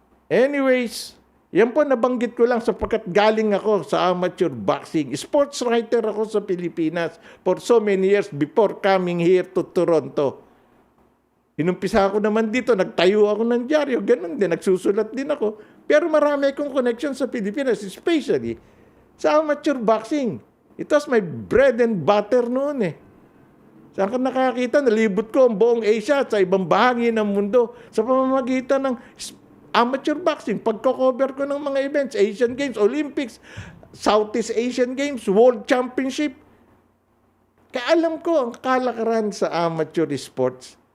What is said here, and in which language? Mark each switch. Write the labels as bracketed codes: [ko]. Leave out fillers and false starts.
[tl] Anyways, yan po nabanggit ko lang sapagkat galing ako sa amateur boxing. [en] Sports writer [tl] ako sa [en] Pilipinas for so many years before coming here to Toronto. [tl] Inumpisa ako naman dito, nagtayo ako ng dyaryo, ganun din, nagsusulat din ako. Pero marami akong connection sa Pilipinas, especially sa amateur boxing. [en] It was my bread and butter [tl] noon eh. Saan ka nakakita? Nalibot ko ang buong Asia at sa ibang bahagi ng mundo sa pamamagitan ng amateur boxing. Pagko-cover ko ng mga events, Asian Games, Olympics, Southeast Asian Games, World Championship. Kaya alam ko ang kalakaran sa amateur sports.